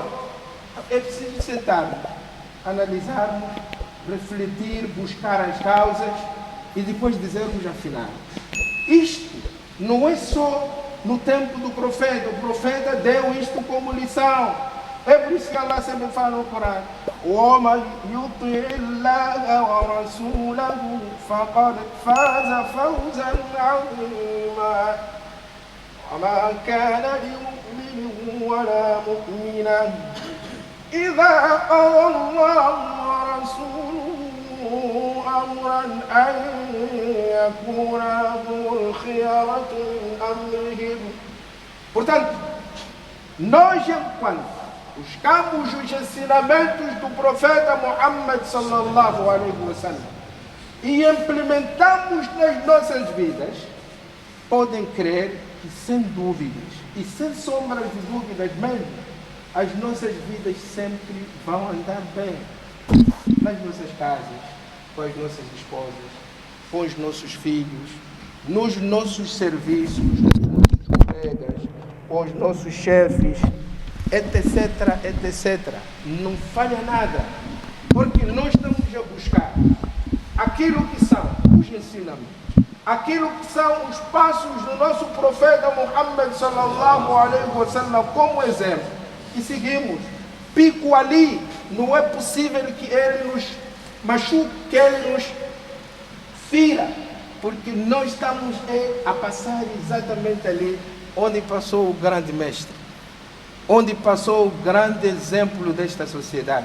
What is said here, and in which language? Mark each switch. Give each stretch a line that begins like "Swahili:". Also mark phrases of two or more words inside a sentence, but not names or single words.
Portuguese: É preciso sentarmos, analisarmos, refletir, buscar as causas e depois dizermos afinal. Isto não é só no tempo do profeta. O profeta deu isto como lição. É por isso que Allah sempre fala no Corão:
Arabic: وَمَنْ يُطِعِ اللَّهَ وَرَسُولَهُ فَقَدْ فَازَ فَوْزًا عَظِيمًا وَمَا كَانَ لِمُؤْمِنٍ وَلَا مُؤْمِنَةٍ إِذَا قَضَى اللَّهُ وَرَسُولُهُ أَمْرًا أَنْ يَكُونَ لَهُمُ الْخِيَرَةُ مِنْ أَمْرِهِمْ.
Portuguese: Portanto, nós, enquanto buscamos os ensinamentos do profeta Muhammad
Arabic: صلى الله عليه وسلم
Portuguese: e implementamos nas nossas vidas, podem crer que sem dúvidas e sem sombras de dúvidas mesmo, as nossas vidas sempre vão andar bem nas nossas casas, com as nossas esposas, com os nossos filhos, nos nossos serviços, com os nossos colegas, com os nossos chefes, etc, etc. Não falha nada, porque nós estamos a buscar aquilo que são os ensinamentos, aquilo que são os passos do nosso profeta Muhammad
Arabic: صلى الله عليه وسلم
Portuguese: como exemplo, e seguimos. Pico ali, não é possível que ele nos machuque, que ele nos fira, porque nós estamos a passar exatamente ali onde passou o grande mestre, onde passou o grande exemplo desta sociedade.